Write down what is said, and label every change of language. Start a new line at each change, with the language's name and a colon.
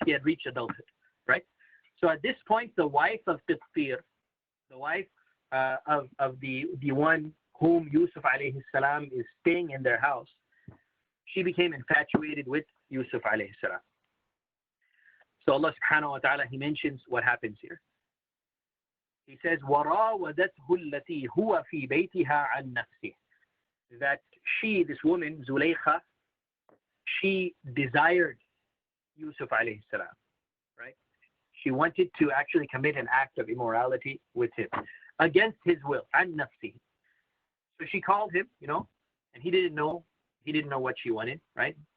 English: He had reached adulthood, right? So at this point, the wife of Qitfir, the wife of the one whom Yusuf alayhi salam is staying in their house, she became infatuated with Yusuf alayhi salam. So Allah subhanahu wa ta'ala, he mentions what happens here. He says,
Arabic: وَرَاوَدَتْهُ الَّتِي هُوَ فِي بَيْتِهَا عَنْ نَفْسِهِ.
English: That she, this woman, Zulaykha, she desired Yusuf alayhi salam, right? She wanted to actually commit an act of immorality with him against his will,
Arabic: عَنْ نَفْسِهِ.
English: So she called him, and he didn't know what she wanted, right?